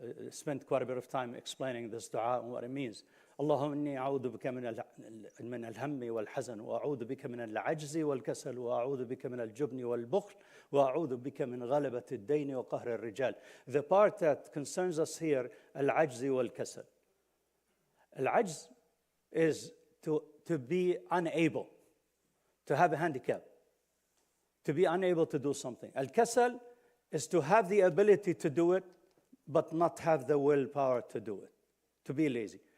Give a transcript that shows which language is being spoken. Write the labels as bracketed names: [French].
[English] spent quite a bit of time explaining this dua and what it means. [Arabic] اللهم إني أعوذ بك من الهم والحزن وأعوذ بك من العجز والكسل وأعوذ بك من الجبن والبخل وأعوذ بك من غلبة الدين وقهر الرجال. [English] The part that concerns us here, [Arabic] العجز والكسل. [English] العجز is to be unable, to have a handicap, to be unable to do something. Al-kasal is to have the ability to do it, but not have the willpower to do it, to be lazy.